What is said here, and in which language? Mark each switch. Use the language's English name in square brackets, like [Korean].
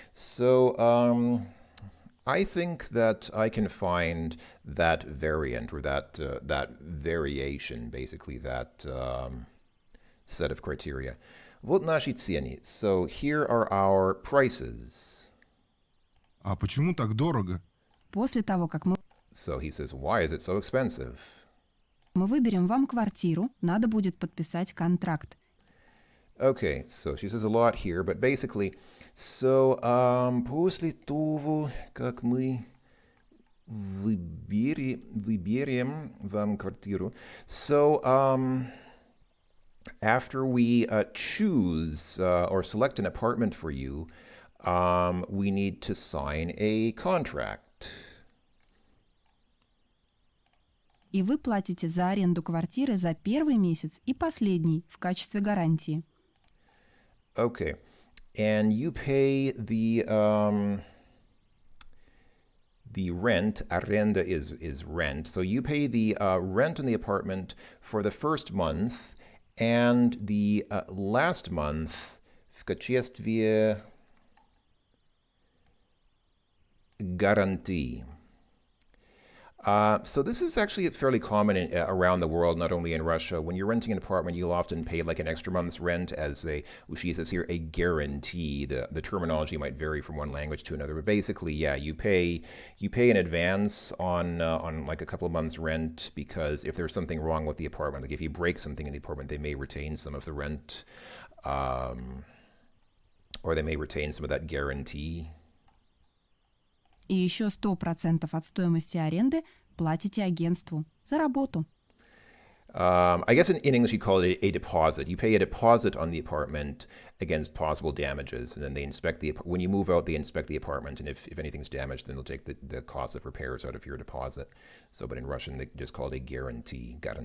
[English] So I think that I can find that variant or that variation, basically that set of criteria. [Russian] Вот наши цены. [English] So here are our prices. [Russian] А почему так дорого? После того, как мы [English] So he says, why is it so expensive? [Russian] выберем вам квартиру, надо будет подписать контракт. [English] Okay, so she says a lot here, but basically, so [Russian] после того, как мы выберем вам квартиру, [English] so after we choose or select an apartment for you, we need to sign a contract. [Russian] И вы платите за аренду квартиры за первый месяц и последний в качестве гарантии. [English] Okay, and you pay the the rent, arrenda is rent. So you pay the rent on the apartment for the first month and the last month [Russian] в качестве гарантии. [English] So this is actually fairly common around the world, not only in Russia. When you're renting an apartment, you'll often pay like an extra month's rent as she says here, a guarantee. The terminology might vary from one language to another, but basically, yeah, you pay in advance on like a couple of months' rent because if there's something wrong with the apartment, like if you break something in the apartment, they may retain some of the rent, or they may retain some of that guarantee. [Russian] И еще 100% от стоимости аренды платите агентству за работу. [English] I guess in English you call it a deposit. You pay a deposit on the apartment against possible damages, and then they inspect when you move out, they inspect the apartment, and if anything's damaged, then they'll take the cost of repairs out of your deposit. But in Russian they just call it a guarantee.